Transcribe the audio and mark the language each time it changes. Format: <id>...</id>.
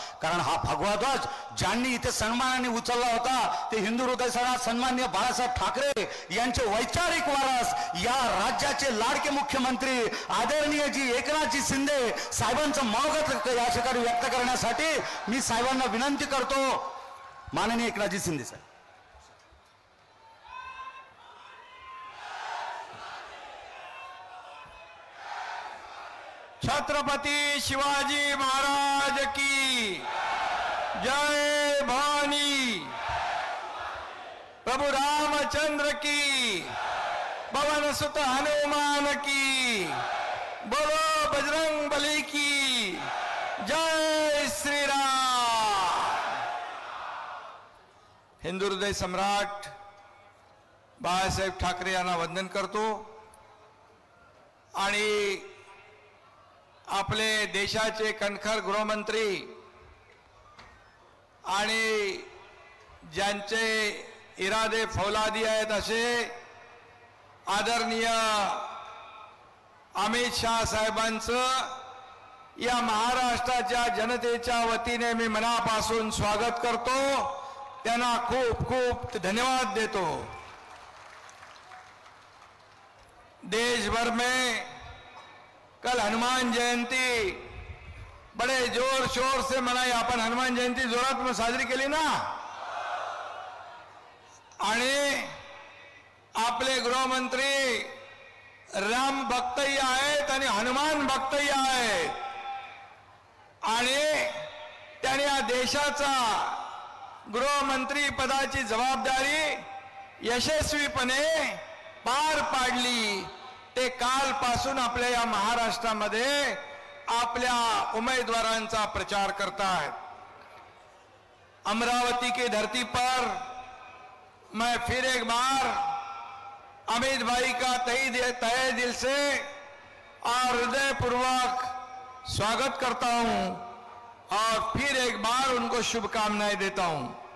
<mr>कारण हा भगवा ध्वज ज्यांनी इथे सन्मानाने उचलला होता ते हिंदू हृदय सन्माननीय बाळासाहेब ठाकरे यांचे वैचारिक वारस, या राज्याचे लाडके मुख्यमंत्री आदरणीय जी एकनाथजी शिंदे साहेबांचं मनोगत या ठिकाणी व्यक्त करण्यासाठी मी साहेबांना विनंती करतो. माननीय एकनाथजी शिंदे साहेब.</mr> <hi>छत्रपती शिवाजी महाराज की जय. भवानी प्रभु रामचंद्र की, पवन सुत हनुमान की, बोलो बजरंग बली की जय. श्रीराम.</hi> <mr>हिंदू हृदय सम्राट बाळासाहेब ठाकरे यांना वंदन करतो आणि आपले देशाचे कणखर गृहमंत्री आणि ज्यांचे इरादे फौलादी आहेत असे आदरणीय अमित शाह साहेबांचं या महाराष्ट्राच्या जनतेच्या वतीने मी मनापासून स्वागत करतो, त्यांना खूप खूप धन्यवाद देतो।</mr> <hi>देश भर में कल हनुमान जयंती बड़े जोर शोर से मनाई।</hi> <mr>आपण हनुमान जयंती जोरात में साजरी केली ना। आणि आपले गृहमंत्री राम भक्तही आहेत आणि हनुमान भक्तही आहेत आणि त्याने या देशाचा गृहमंत्री पदाची जबाबदारी यशस्वीपणे पार पाडली। ते कालपासून आपल्या या महाराष्ट्रामध्ये आपल्या उमेदवारांचा प्रचार करतायत।</mr> <hi>अमरावती की धरती पर मैं फिर एक बार अमित भाई का तहे दिल से और हृदयपूर्वक स्वागत करता हूं और फिर एक बार उनको शुभकामनाएं देता हूं।</hi>